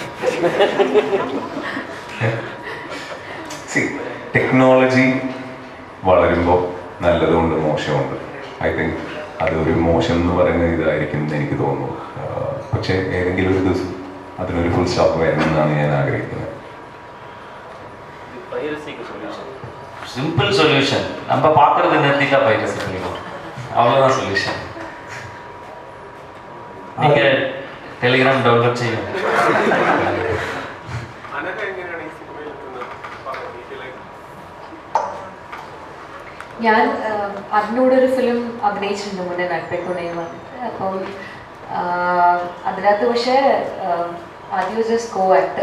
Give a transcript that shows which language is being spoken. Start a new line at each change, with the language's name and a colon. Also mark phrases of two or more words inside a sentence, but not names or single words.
Malayalam: ടെക്നോളജി വളരുമ്പോൾ നല്ലതുകൊണ്ട് മോശമുണ്ട്.
English: I think
Malayalam: അതൊരു മോശം എന്ന് പറയുന്ന ഇതായിരിക്കും എന്ന് എനിക്ക് തോന്നുന്നു. പക്ഷേ ഏതെങ്കിലും ഒരു ദിവസം അതിനൊരു
English: full stop
Malayalam: വരണമെന്നാണ് ഞാൻ ആഗ്രഹിക്കുന്നത്.
English: simple solution,
Tamil: நம்ம பார்க்கறது நிறுத்திட்டா பைரசி பண்ணிடும், அவ்வளோதான் சொல்யூஷன். நீங்கள் டெலிகிராம் டவுன்லோட் செய்யும்.
Malayalam: ഞാൻ അതിനോടൊരു ഫിലിം അഭിനയിച്ചിട്ടുണ്ട് മുന്നേ, നട്പേ തുണയിൽ വന്നിട്ട്. അപ്പം അതിനകത്ത് പക്ഷേ ആദ്യം
English: just co actor.